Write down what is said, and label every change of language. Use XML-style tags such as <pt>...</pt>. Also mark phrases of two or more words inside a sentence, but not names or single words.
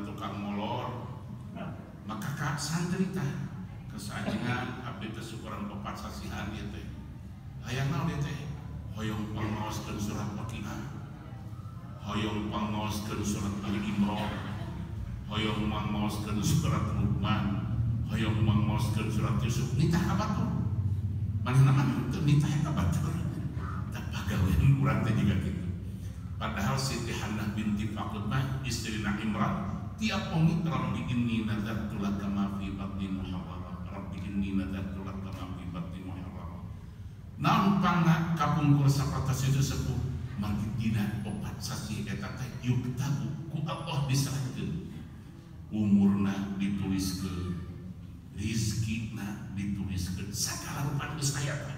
<su>tukang molor, maka kak santri teh kesajengan abdi teh syukuran 4 sasihan ieu teh hayang naon ieu teh hoyong pangaoskeun surat Waqiah, hoyong pangaoskeun surat Ali Imran, hoyong pangaoskeun surat Luqman, hoyong pangaoskeun surat Yusuf, nitah kabatur manehna mah teu nitah kabatur tah pagawean urang teh juga kitu. Padahal Siti Hannah binti Faqud mah istrina Imran tiap pengit</su> <ar>رب إني نذرت لك ما في بطني محررا, رب إني نذرت لك ما في بطني محررا.</ar> <su>Naon pangna kapungkur sapatos itu sepuh mangki dina 4 sasi eta teh yuktabu ku Allah diserahkeun, umurna dituliskeun, rizkina dituliskeun, sagala rupa geus aya teh.</su>